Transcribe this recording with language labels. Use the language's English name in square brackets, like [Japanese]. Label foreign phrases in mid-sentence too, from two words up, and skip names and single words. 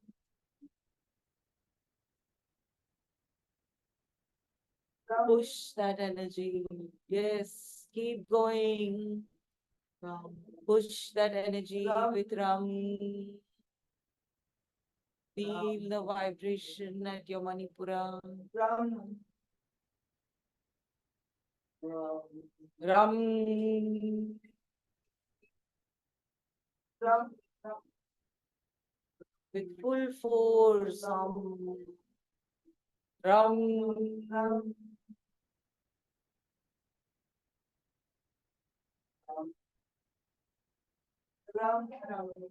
[English] Push that energy. Yes, keep going. Push that energy with Ram. Feel the vibration at your Manipura. Ram. Ram. Ram. With full force. Ram. Ram. Ram. Ram.